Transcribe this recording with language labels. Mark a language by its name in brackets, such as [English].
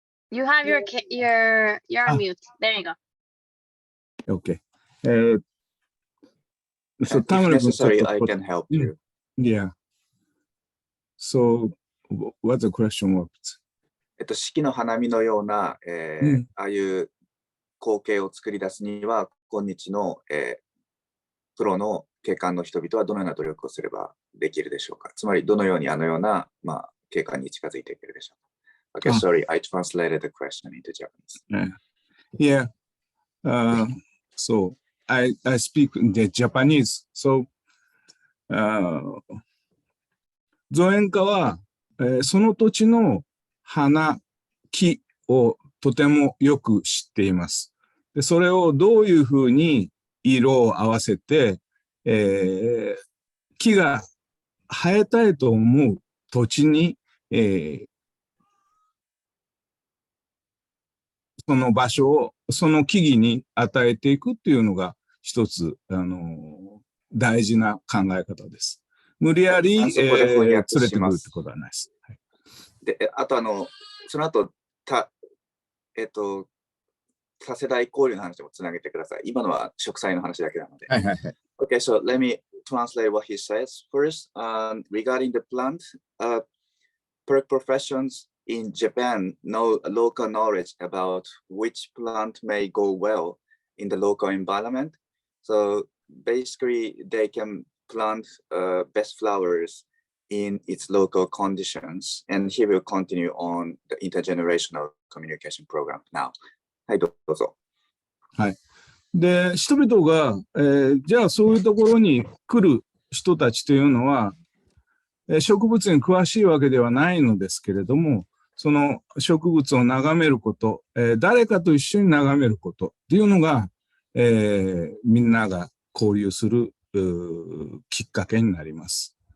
[English] You have you're on mute. There you go. Okay. So if necessary, I can help you. Yeah. So what the question was? [Japanese] 四季の花見のような、ああいう光景を作り出すには、今日の、プロの景観の人々はどのような努力をすればできるでしょうか。つまり、どのようにあのような、景観に近づいていけるでしょうか。 [English] Okay, sorry, I translated the question into Japanese. Yeah. So I speak the Japanese. [Japanese] So 造園家は、その土地の花、木をとてもよく知っています。でそれをどういうふうに色を合わせて、木が生えたいと思う土地に、その場所をその木々に与えていくっていうのが一つ、大事な考え方です。無理やり、連れてくるってことはないです。はい、で、あとその後、多世代交流の話もつなげてください。今のは植栽の話だけなので。はいはいはい。 [English] Okay, so let me translate what he says. First, regarding the plant, park professions in Japan know local knowledge about which plant may go well in the local environment. So basically, they can plant best flowers in its local conditions, and he will continue on the intergenerational communication program now. [Japanese] はい、どうぞ。はい。で、人々が、じゃあそういうところに来る人たちというのは、植物に詳しいわけではないのですけれども、その植物を眺めること、誰かと一緒に眺めることっていうのが、みんなが交流するきっかけになります。